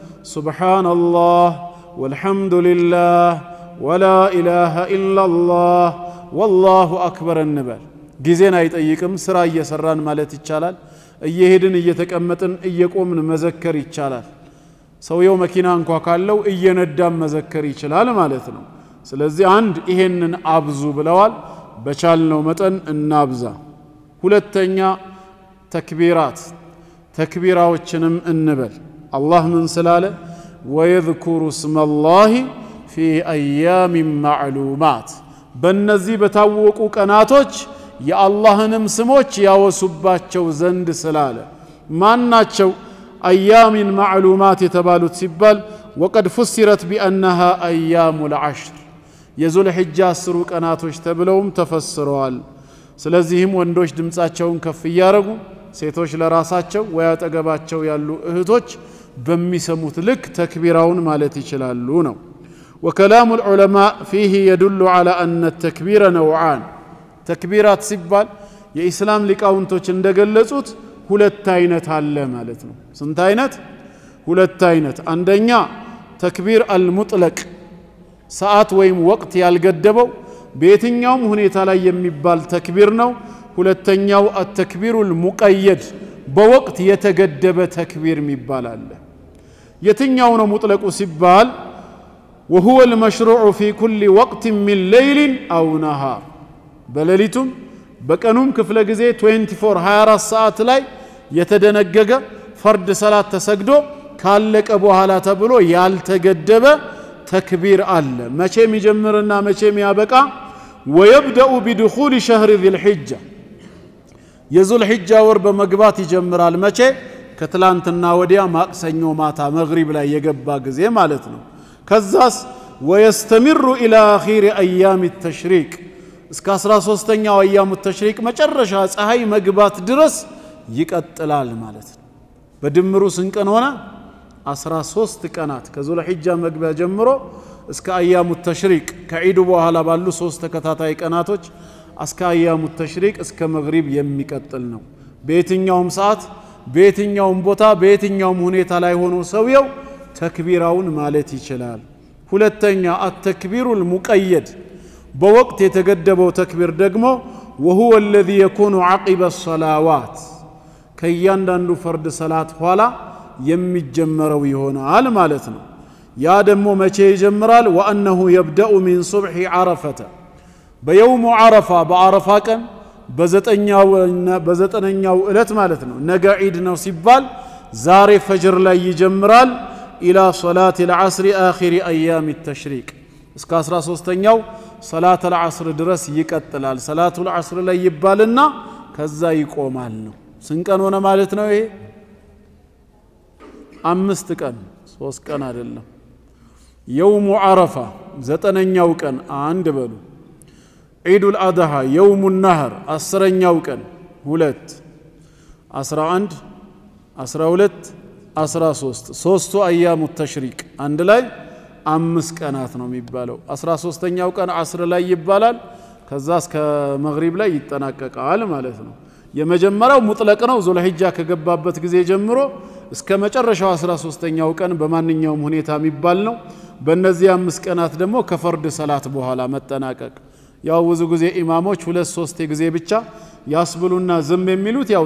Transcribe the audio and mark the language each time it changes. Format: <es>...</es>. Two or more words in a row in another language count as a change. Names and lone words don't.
<ar>سبحان الله والحمد لله ولا إله إلا الله والله أكبر</ar> <am>እንበል ጊዜን አይጠይቅም ስራ እየሰራን ማለት ይቻላል እየሄድን እየተቀመጥን እየቆምን መዘከር ይቻላል ሰውየው መኪና እንኳን ካለው እየነዳም መዘከር ይችላል ማለት ነው ስለዚህ አንድ ይሄንን አብዙ ብለዋል በቻልነው መጠን እናብዛ ሁለተኛ ተክቢራዎችንም እንበል አላህ ምን ስላለ</am> <ar>ويذكروا اسم الله في ايام معلومات</ar> <am>በእነዚህ በታወቁ ቀናቶች የአላህንም ስሞች ያወሱባቸው ዘንድ ስላለ ማናቸው</am> <ar>ايام معلومات</ar> <am>የተባሉት ሲባል</am> <ar>وقد فسرت بانها ايام العشر</ar> <am>የዙል ሒጃ 10 ቀናቶች ተብለውም ተፈስረዋል ስለዚህም ወንዶች ድምጻቸውን ከፍ ያረጉ ሴቶች ለራሳቸው ወይ አጠገባቸው ያሉ እህቶች በሚሰሙት ልክ ተክቢራውን ማለት ይችላሉ ነው وكلام</am> <ar>العلماء فيه يدل على أن التكبير نوعان تكبيرات</ar> <am>ሲባል የኢስላም ሊቃውንቶች እንደገለጹት ሁለት አይነት አለ ማለት ነው ስንት አይነት ሁለት አይነት አንደኛ</am> <ar>تكبير المطلق</ar> <am>ሰዓት ወይም ወቅት ያልገደበው በየትኛውም ሁኔታ ላይ የሚባል ተክቢር ነው ሁለተኛው</am> <ar>التكبير المقيد</ar> <am>በወቅት የተገደበ ተክቢር የሚባል አለ የትኛው ነው ሙጥለቁ ሲባል</am> <ar>وهو المشروع في كل وقت من ليل أو نهار بلليتم بكنوم كفل</ar> <am>ጊዜ 24 ሰዓት ላይ የተደነገገ</am> <ar>فرد صلاة</ar> <am>ተሰግዶ ካለቀ በኋላ ተብሎ ያልተገደበ ተክቢር አለ መቼም ይጀምርና መቼም ያበቃ</am> <ar>ويبدأ بدخول شهر ذي الحجة</ar> <am>የዙል ሒጃ ወር በመግባት ይጀምራል መቼ ከትላንትና ወዲያ ማክሰኞ ማታ መግሪብ ላይ የገባ ጊዜ ማለት ነው ከዛስ</am> <ar>ويستمر الى اخر ايام التشريق</ar> <am>እስከ 13ኛው</am> <ar>ايام التشريق</ar> <am>መጨረሻ ፀሐይ መግባት ድረስ ይቀጥላል ማለት ነው በድምሩ ስንቀን ሆነ 13 ቀናት ከዙል ሒጃ መግቢያ ጀምሮ እስከ</am> <ar>ايام التشريق</ar> <am>ከዒዱ በኋላ ባሉ 3 ተከታታይ ቀናቶች እስከ</am> <ar>ايام التشريق</ar> <am>እስከ መግሪብ የሚቀጥል ነው በየትኛውም ሰዓት በየትኛውም ቦታ በየትኛውም ሁኔታ ላይ ሆኖ ሰውየው ተክቢራውን ማለት ይችላል ሁለተኛ</am> <ar>التكبير المقيد</ar> <am>በወቅት የተገደበው ተክቢር ደግሞ</am> <ar>وهو الذي يكون عقب الصلوات</ar> <am>ከያንዳንዱ ፈርድ ሰላት ኋላ የሚጀመረው ይሆናል ማለት ነው ያ ደግሞ መቼ ይጀምራል</am> <ar>وانه يبدا من صبح عرفه</ar> <am>በየውሙ ዓረፋ በዓረፋ ቀን በዘጠነኛው ዕለት ማለት ነው ነገ ዒድ ነው ሲባል ዛሬ ፈጅር ላይ ይጀምራል</am> <ar>الى صلاه العصر اخر ايام التشريق</ar> <am>እስከ 13ኛው</am> <ar>صلاه العصر</ar> <am>ድረስ ይቀጥላል</am> <ar>صلاه العصر</ar> <am>ላይ ይባልና ከዛ ይቆማል ነው ስንቀን ሆነ ማለት ነው ይሄ 5 ቀን 3 ቀን አይደለም</am> <ar>يوم عرفه</ar> <am>ዘጠነኛው ቀን አንድ በሉ</am> <ar>عيد الأضحى يوم النهر</ar> <am>10ኛው ቀን 2 11 12 13 ሶስቱ</am> <ar>ايام التشريق</ar> <am>አንድ ላይ 5 ቀናት ነው የሚባለው 13ኛው ቀን 10 ላይ ይባላል ከዛ እስከ መግሪብ ላይ ይጠናቀቃል ማለት ነው የመጀመሪያው ሙጥለቅ ነው ዙል ሒጃ ከገባበት ጊዜ ጀምሮ እስከ መጨረሻው 13ኛው ቀን በማንኛውም ሁኔታ የሚባል ነው በእነዚህ 5 ቀናት ደግሞ ከፈርድ ሰላት በኋላ መጠናቀቅ ያው ብዙ ጊዜ ኢማሞች 2-3 ጊዜ ብቻ ያስብሉና ዝም የሚሉት ያው</am>